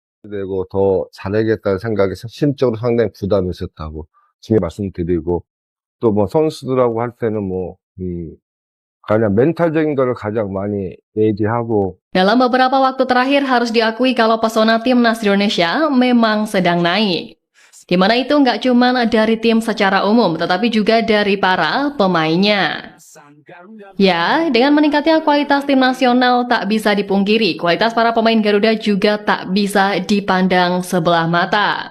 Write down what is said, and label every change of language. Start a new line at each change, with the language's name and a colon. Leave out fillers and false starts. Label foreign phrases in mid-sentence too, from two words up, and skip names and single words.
Korean: 되고 더 잘하겠다는 생각이 심적으로 상당히 부담이 있었다고 지금 말씀드리고, 또 뭐 선수들하고 할 때는 가장 멘탈적인 거를 가장 많이 얘기하고.
Indonesian: Dalam beberapa waktu terakhir harus diakui kalau pesona timnas Indonesia memang sedang naik. Di mana itu nggak cuma dari tim secara umum, tetapi juga dari para pemainnya. Ya, dengan meningkatnya kualitas tim nasional tak bisa dipungkiri, kualitas para pemain Garuda juga tak bisa dipandang sebelah mata.